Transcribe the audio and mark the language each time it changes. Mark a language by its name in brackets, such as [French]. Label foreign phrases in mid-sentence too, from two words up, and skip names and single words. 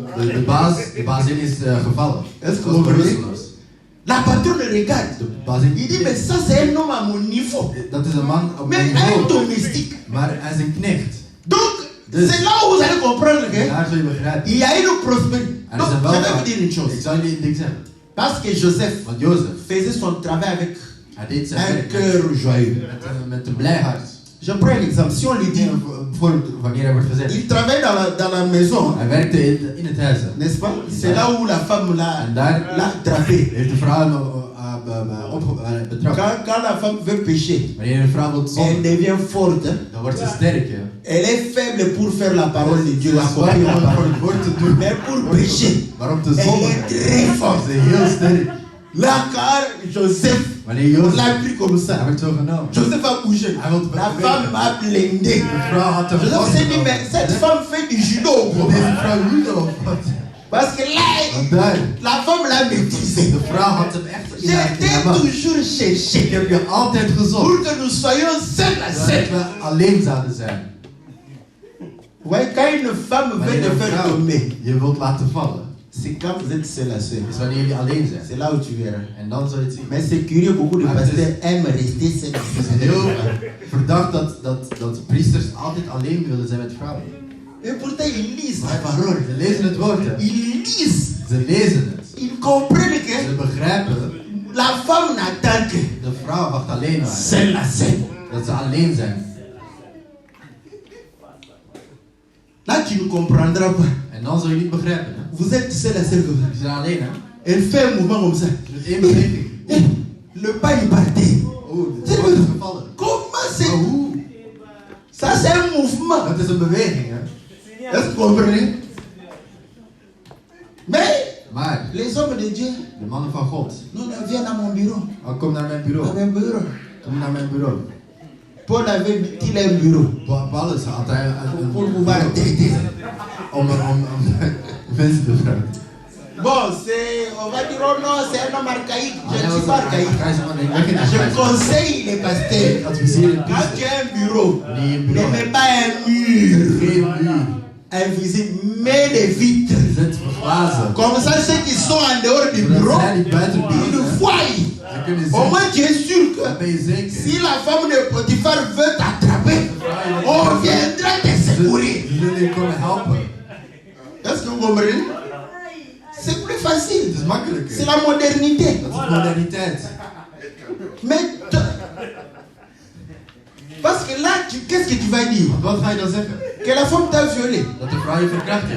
[Dutch] De bazin is gevallen. [French] Est-ce que [Dutch] Dat [French] vous [Dutch] was [French] voyez? [Dutch] bewusteloos. [French] La patronne regarde. [Dutch] De bazin, [French] Il dit, mais ça c'est un homme à mon niveau. [Dutch] dat is een man op mijn [French] Mais un [Dutch] niveau. [French] domestique. [Dutch] Maar hij is een knecht. [French] Donc, [Dutch] Dus- [French] c'est là où vous allez comprendre que [Dutch] Daar zul je begrijpen. [French] il y a une prospérité. [Dutch] Er [French] Donc, [Dutch] is een [French] je vais [Dutch] welvaart. [French] vous dire une [Dutch] Ik [French] chose. [Dutch] zal jullie een ding zeggen. [French] Parce que Joseph [Dutch] Want Jozef, [French] faisait son travail avec [Dutch] hij deed zijn [French] un [Dutch] werk [French] cœur joyeux. [Dutch] met een blij hart. [French] Je prends un exemple. Si on lui dit, [Dutch] Voor wanneer hij wordt gezet. [French] il travaille dans la maison, [Dutch] Hij werkte in het huis. Hè. [French] n'est-ce pas? C'est là où la femme [Dutch] En daar [French] l'a attrapé. [Dutch] heeft de vrouw betrapt. [French] Quand la femme veut pécher, [Dutch] Wanneer een vrouw wil [French] elle [Dutch] zonnen, [French] devient forte. [Dutch] dan wordt ze sterk. Hè. [French] Elle est faible pour faire la parole de Dieu, [Dutch] Ze is [French] accomplir la [Dutch] zwak [French] parole. [Dutch] om het woord te doen. [French] Mais pour pécher, [Dutch] Maar om te [French] elle [Dutch] zonnen, [French] est très forte. [Dutch] ze is heel sterk. [French] Là, car Joseph, [Dutch] Wanneer [French] on [Dutch] Jozef, [French] l'a pris comme [Dutch] hij [French] ça. [Dutch] werd zo genomen. [French] Joseph a bougé. [Dutch] Hij wilde [French] La [Dutch] bewegen. [French] femme m'a blindé. [Dutch] De vrouw had hem [French] Joseph s'est dit, [Dutch] vastgenomen. [French] mais cette femme fait du judo. [Dutch] Deze vrouw judo of wat? [French] Parce que là, [Dutch] Want daar, [French] la femme l'a maîtrisé. [Dutch] de vrouw had hem echt in haar [French] J'ai [Dutch] macht. [French] toujours [Dutch] Ik [French] cherché [Dutch] heb je altijd gezocht. [French] pour que nous soyons seuls à seul. [Dutch] Dat we alleen zouden zijn. [French] Ouais, quand une femme veut [Dutch] Wanneer [French] te [Dutch] een [French] faire [Dutch] vrouw [French] tomber, [Dutch] je wilt laten vallen, [French] c'est quand vous êtes seul à seul. [Dutch] is wanneer jullie alleen zijn. [French] C'est là où tu verras. [Dutch] En dan zul je het zien. [French] Mais c'est curieux, beaucoup de [Dutch] Maar het is- [French] pasteurs aiment rester seuls à [Dutch] Het is [French] seul. [Dutch] heel verdacht dat priesters altijd alleen willen zijn met vrouwen. [French] Et pourtant, ils lisent la parole. [Dutch] Ze lezen het woord, hè. [French] Ils lisent. [Dutch] Ze lezen het. [French] Ils comprennent [Dutch] Ze [French] que [Dutch] begrijpen, [French] la femme n'attend que [Dutch] de vrouw wacht alleen maar. [French] seul à seul. [Dutch] Dat ze alleen zijn. [French] Là, tu ne comprendras pas. [Dutch] En dan zul je niet begrijpen, hè. [French] Vous êtes seul à seul. [Dutch] Je bent alleen, hè. [French] Elle fait un mouvement comme ça. [Dutch] Je doet één beweging. [French] Eh, le pas il partait. [Dutch] Oeh, het woord is gevallen. [French] Comment [Dutch] Maar [French] c'est? [Dutch] hoe? [French] Ça, c'est un mouvement. [Dutch] Dat is een beweging, hè. [French] Est-ce que vous comprenez? Mais [Dutch] Maar, [French] les hommes de Dieu, [Dutch] de mannen van God, [French] nous viennent à mon bureau. [Dutch] kom naar mijn [French] À [Dutch] bureau. [French] mon bureau. [Dutch] Kom naar mijn bureau. [French] Paul avait-il un bureau [Dutch] Paulus had hij een [French] pour pouvoir t'aider. [Dutch] om mensen te vragen. [French] Bon, c'est, on va dire, oh non, c'est un homme archaïque. Je ne suis pas archaïque. archaïque. Je conseille les pasteurs. [Dutch] Adviseer het [French] Quand tu as un bureau, [Dutch] Wanneer je een [French] ne [Dutch] bureau [French] mets [Dutch] hebt, [French] pas un mur [Dutch] geen muur. [French] invisible, mets des vitres. [Dutch] Zet glazen. [French] Comme ça, ceux qui sont en dehors du [Dutch] Zodat [French] bureau, [Dutch] zij die buiten [French] ils [Dutch] buiten, [French] nous voient. [Dutch] ze kunnen [French] Au [Dutch] zien. [French] moins, tu es sûr [Dutch] Dan [French] que [Dutch] ben je zeker. [French] si la femme de Potiphar veut t'attraper, on viendra te secourir. [Dutch] Ze zullen je komen helpen. [French] Est-ce que vous comprenez? C'est plus facile. [Dutch] Het is makkelijker. [French] C'est la modernité. [Dutch] Dat is moderniteit. [French] Mais parce que là, qu'est-ce que tu vas dire? [Dutch] Want wat ga je dan zeggen? [French] Que la femme t'a violé. [Dutch] Dat de vrouw je verkracht heeft.